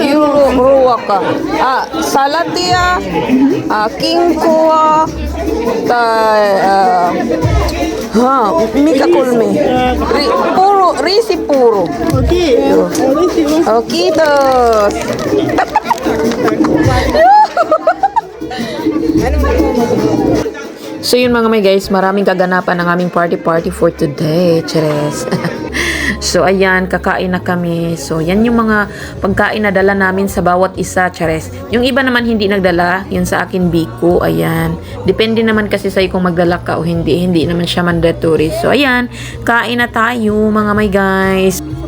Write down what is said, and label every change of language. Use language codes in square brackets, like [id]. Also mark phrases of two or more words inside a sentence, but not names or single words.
[fi] Jouluruoka. Salatia, kinkkua, tai mikä kulmi? Riisipuuru. Okei, olisi Oh, kiitos! [tl] So yun mga [en] may guys, [tl] maraming kaganapan ng aming party [en] for today. [tl] Cheres. So ayan, kakain na kami. So yan yung mga pagkain na dala namin sa bawat isa. Cheres. Yung iba naman hindi nagdala. Yun sa akin biko. Ayan. Depende naman kasi sa'yo kung magdala ka o hindi. Hindi naman siya mandatory. So ayan, kain na tayo mga [en] may guys.